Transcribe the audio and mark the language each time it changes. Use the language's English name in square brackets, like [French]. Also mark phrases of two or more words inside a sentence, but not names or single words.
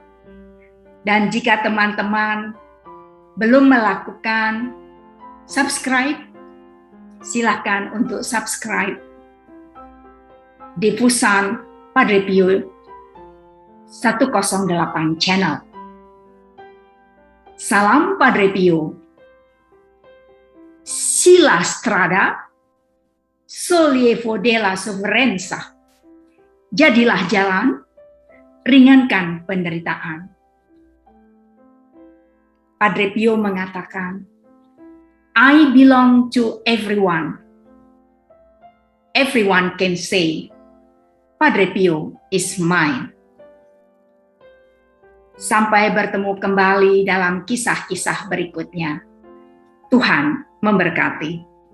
[Indonesian] Dan jika teman-teman belum melakukan subscribe, silakan untuk subscribe Devosan Padre Pio 108 channel. Salam Padre Pio. [Italian] Sila strada, sollievo della sofferenza. [Indonesian] Jadilah jalan, ringankan penderitaan. Padre Pio mengatakan, [English] I belong to everyone. Everyone can say, Padre Pio is mine. [Indonesian] Sampai bertemu kembali dalam kisah-kisah berikutnya. Tuhan memberkati.